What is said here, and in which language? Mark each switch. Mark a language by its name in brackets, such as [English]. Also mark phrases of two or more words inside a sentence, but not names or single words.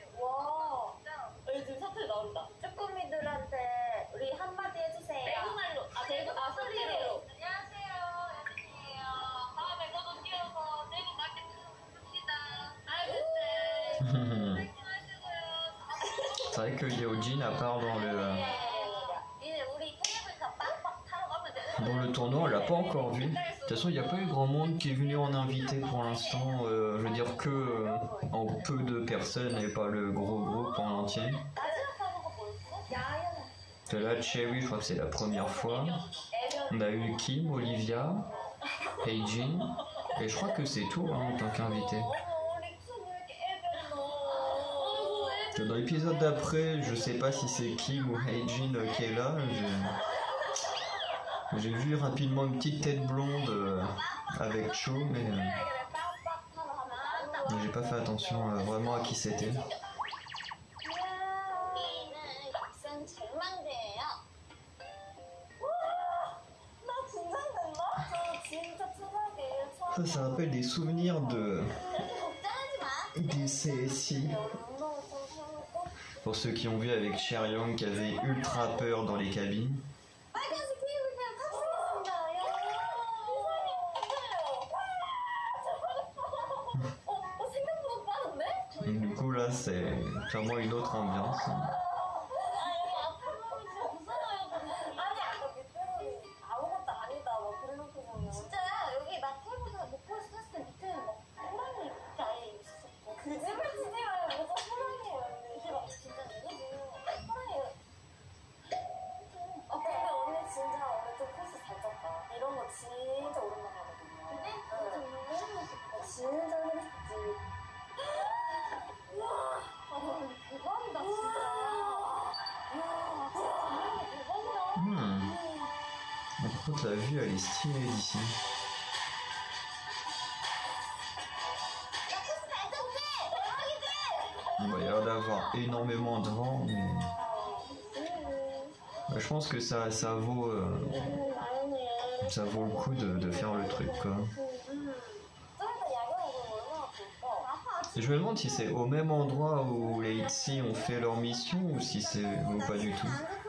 [Korean] 와, 요즘 사투리 나온다. 쭈꾸미들한테 우리 한마디 해주세요. 대구말로, 소리로. 안녕하세요, 여진이에요. 다음에 저도 뛰어서 대구 마켓 줍시다. 알겠어요. 파이팅 하시고요. [French] C'est vrai que Yeojin, à part [Korean] 이제 우리 케이블카 빡빡 타러 가면 되는 [French] dans le tournoi, on l'a pas encore vu. De toute façon, il n'y a pas eu grand monde qui est venu en invité pour l'instant. Je veux dire que en peu de personnes et pas le gros groupe en entier. [Korean] 마지막 하는 거 뭐였어? 야야. [French] De là, Cherry, je crois que c'est la première fois. On a eu Kim, Olivia, Heijin. Et je crois que c'est tout hein, en tant qu'invité. Dans l'épisode d'après, je sais pas si c'est Kim ou Heijin qui est là. J'ai vu rapidement une petite tête blonde avec Cho, mais j'ai pas fait attention vraiment à qui c'était. [Korean] 우리는 막상 절망대예요. 나 긴장된다. 저 진짜 초등학교 1년 [French] Ça rappelle des souvenirs de [Korean] 그렇게 걱정하지 마. [French] des CSI. Pour ceux qui ont vu avec Cher Young qui avait ultra peur dans les cabines. [Korean] 빨간색 테이블 그냥 탑승했습니다. 야, 세상에. 생각보다 빠른데? [French] Donc, du coup là c'est clairement une autre ambiance. [Korean] 여기 앞에 진짜 무서워요. 아니 아까 밑에는 아무것도 아니다 막 그래놓고서는 진짜 여기 나 테이블에서 목포에서 탔을 때 밑에는 막 호랑이 이렇게 아예 있었고 그집을 치지 마요. 뭐가 호랑이에요. 이게 막 진짜 누구지? 호랑이에요. 근데 언니 진짜 오늘 좀 코스 잘 짰다. 이런 거 진짜 오랜만에 하거든요. 근데? 진짜 재밌지. 우와, 대박이다 진짜. 이야, 진짜 대박이다. [French] Par contre la vue elle est stylée d'ici. [Korean] 나 코스 잘 짰지? 대박이지? [French] Bon, bah, il y a l'air d'avoir énormément de vent, mais bah, je pense que ça vaut le coup de faire le truc quoi. Et je me demande si c'est au même endroit où les ITZY ont fait leur mission ou si c'est ou pas du tout.